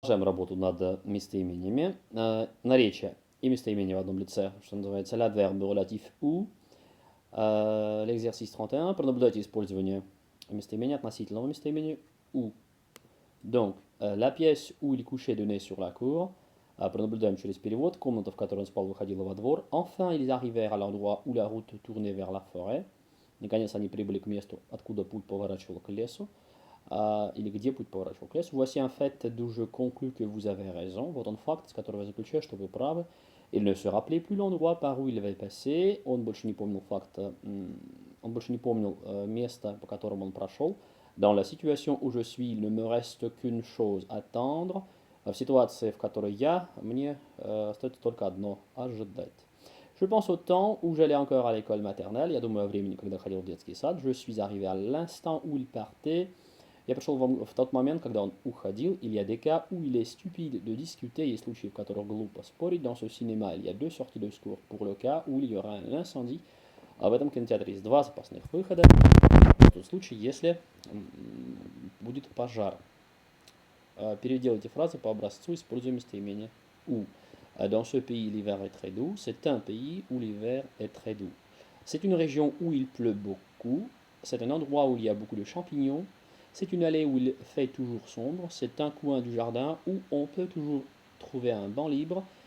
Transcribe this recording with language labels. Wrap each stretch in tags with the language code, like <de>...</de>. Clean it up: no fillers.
<ru>Продолжаем работу над местоимениями. Наречие и местоимение в одном лице, что называется</ru> <fr>l'adverbe relatif ou. L'exercice 31.</fr> <ru>Пронаблюдайте использование местоимения относительного местоимения ou.</ru> <fr>Donc, la pièce où il couchait donnait sur la cour.</fr> <ru>Пронаблюдаем через перевод. Комната, в которой он спал, выходила во двор.</ru> <fr>Enfin, ils arrivèrent à l'endroit où la route tournait vers la forêt.</fr> <ru>Наконец, они прибыли к месту, откуда путь поворачивал к лесу. Или где путь поворачивал к лесу.</ru> <fr>Voici un fait d'où je conclus que vous avez raison.</fr> <ru>Вот он факт, с которого я заключаю, что вы правы.</ru> <fr>Il ne se rappelait plus l'endroit par où il avait passé.</fr> <ru>Он больше не помнил факта, он больше не помнил место, по которому он прошел.</ru> <fr>Dans la situation où je suis, il ne me reste qu'une chose à attendre.</fr> <ru>В ситуации, в которой я, мне остается только одно ожидать.</ru> <fr>Je pense au temps où j'allais encore à l'école maternelle.</fr> <ru>Я думаю о времени, когда ходил в детский сад.</ru> <fr>Je suis arrivé à l'instant où il partait.</fr> <ru>Я пришел в тот момент, когда он уходил.</ru> <fr>Il y a des cas où il est stupide de discuter.</fr> <ru>Есть случаи, в которых глупо спорить.</ru> <fr>Dans ce cinéma, il y a deux sorties de secours pour le cas où il y aura un incendie.</fr> <ru>А в этом кинотеатре есть два запасных выхода. В тот случай, если будет пожар. Переделайте фразы по образцу, используя местоимение ou.</ru> <fr>Dans ce pays, l'hiver est très doux. C'est un pays où l'hiver est très doux. C'est une région où il pleut beaucoup. C'est un endroit où il y a beaucoup de champignons. C'est une allée où il fait toujours sombre. C'est un coin du jardin où on peut toujours trouver un banc libre.</fr>